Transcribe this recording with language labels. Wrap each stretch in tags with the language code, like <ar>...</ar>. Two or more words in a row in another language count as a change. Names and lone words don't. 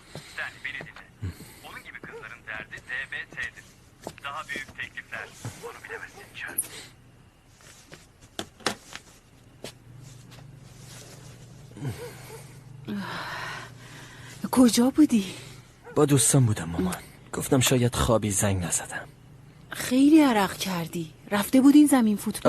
<tr>Sen beni dinle. Onun gibi kızların derdi DBT'dir. Daha büyük teklifler. Onu bilemezsin Mücahit.</tr> <fa>کجا بودی؟ با دوستان بودم مامان. گفتم شاید خوابی زنگ نزدم. خیلی عرق کردی. رفته بودین زمین فوتبال؟</fa>